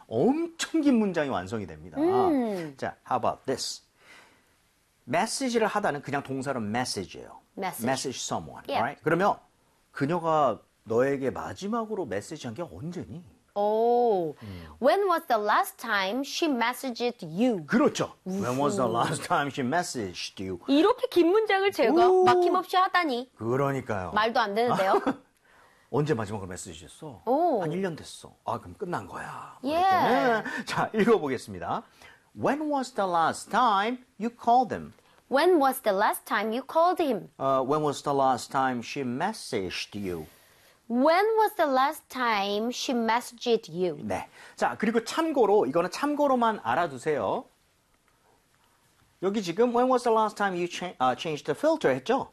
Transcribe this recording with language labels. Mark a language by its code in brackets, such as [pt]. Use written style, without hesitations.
[ko] 엄청 긴 문장이 완성이 됩니다. [en] 자, how about this? [ko] 메시지를 하다는 그냥 동사로 메시지예요. [en] Message. message someone, Yeah. right? [ko] 그러면 그녀가 너에게 마지막으로 메시지한 게 언제니? [en] Oh, when was the last time she messaged you? [ko] 그렇죠. [en] When was the 우후. last time she messaged you? [ko] 이렇게 긴 문장을 제가 오, 막힘없이 하다니. 그러니까요. 말도 안 되는데요. 언제 마지막으로 메시지 했어? 한 오. 1년 됐어. 아, 그럼 끝난 거야. 예. 그랬더니. 자, 읽어보겠습니다. [en] When was the last time you called him? When was the last time you called him? When was the last time she messaged you? When was the last time she messaged you? [ko] 네. 자, 그리고 참고로, 이거는 참고로만 알아두세요. 여기 지금, [en] When was the last time you changed the filter [ko] 했죠?